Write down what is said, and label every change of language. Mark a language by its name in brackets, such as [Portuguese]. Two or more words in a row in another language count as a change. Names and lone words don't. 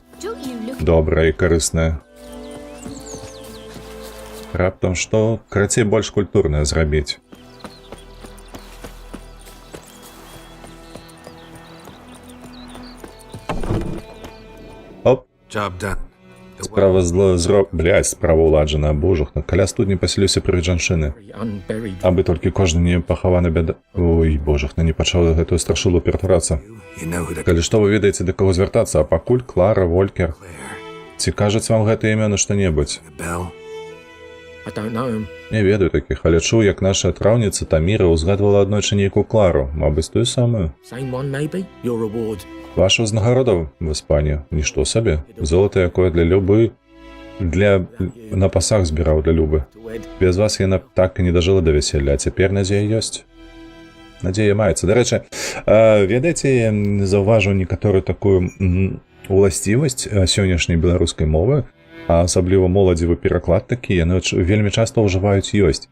[Belarusian] Добрае і карыснае. Раптам што, карацей, больш культурнае зрабіць. Оп. [English] Job done. [Belarusian] Справа справа уладжана, божухна. Каля студні пасяліўся прывід жанчыны. Абы толькі кожны не пахаваны бяда... Ой, божухна, не пачаў гэтую страшылу ператварацца. Калі што, вы ведаеце, да каго звяртацца, а пакуль Клара, Волькер. Ці кажуць вам гэта імя на што-небудзь? [English] Bell? I don't know him. [Belarusian] Не ведаю такіх, але чуў, як наша траўніца Таміра ўзгадвала аднойчы нейкую Клару, мабыць, тую самую. [English] Same one, maybe? Your reward. [Belarusian] Ваша ўзнагарода, Васпане, нішто сабе. Золата, якое для Любы, на пасах збіраў для Любы. [English] To Ed. [Belarusian] Без вас яна так і не дажыла да вяселля, а цяпер надзея ёсць. Надзея маецца. Дарэчы, ведаеце, заўважыў некаторую такую уласцівасць сённяшняй беларускай мовы, а асабліва моладзевы пераклад такі, яны вельмі часта ўжываюць ёсць.